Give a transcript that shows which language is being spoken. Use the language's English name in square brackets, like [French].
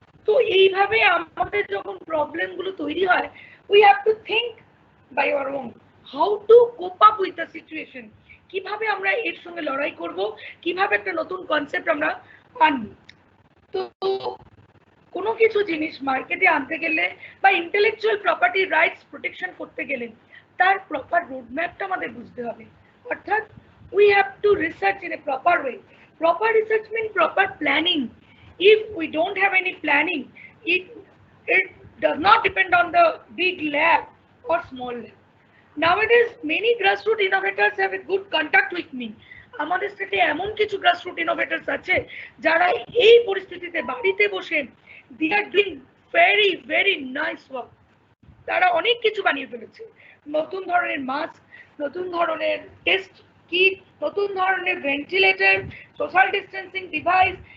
[Bangla] তো এইভাবে আমাদের যখন প্রবলেমগুলো তৈরি হয়, [English] we have to think by our own how to cope up with the situation, [Bangla] কিভাবে আমরা এর সঙ্গে লড়াই করব, কিভাবে একটা নতুন কনসেপ্ট আমরা আনব। তো কোনো কিছু জিনিস মার্কেটে আনতে গেলে বা ইন্টেলেকচুয়াল প্রপার্টি রাইটস প্রোটেকশন করতে গেলে তার প্রপার রোডম্যাপটা আমাদের বুঝতে হবে। [English] অর্থাৎ we have to research in a proper way. Proper research means proper planning. If we don't have any planning, it does not depend on the big lab or small lab. Nowadays, many grassroots innovators have a good contact with me. [Bangla] আমাদের স্টেটে এমন কিছু grassroot innovators আছে যারা এই পরিস্থিতিতে বাড়িতে বসে [English] They are doing very very nice work. [Bangla] তারা অনেক কিছু বানিয়ে ফেলেছে, নতুন ধরনের মাস্ক, নতুন ধরনের টেস্ট কিট, নতুন ধরনের ভেন্টিলেটর, সোশ্যাল ডিস্টেন্সিং ডিভাইস।